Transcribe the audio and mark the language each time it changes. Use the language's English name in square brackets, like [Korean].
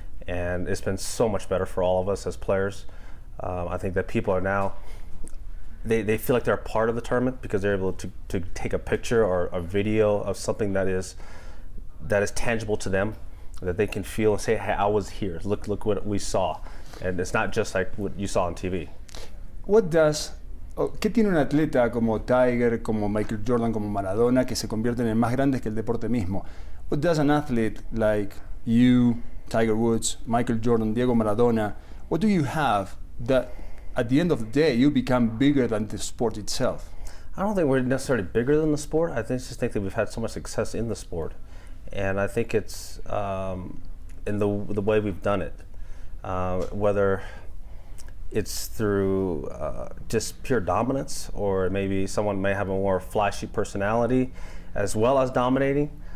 [English] And it's been so much better for all of us as players. I think that people are now, they feel like they're a part of the tournament because they're able to take a picture or a video of something that is tangible to them, that they can feel and say, hey, I was here, look what we saw. And it's not just like what you saw on TV. [Spanish] ¿Qué tiene un atleta como Tiger, como Michael Jordan, como Maradona, que se convierten en más grandes que el deporte mismo? [English] What does an athlete like you, Tiger Woods, Michael Jordan, Diego Maradona, what do you have that at the end of the day you become bigger than the sport itself? I don't think we're necessarily bigger than the sport. I just think that we've had so much success in the sport. And I think it's in the way we've done it, whether it's through just pure dominance, or maybe someone may have a more flashy personality as well as dominating.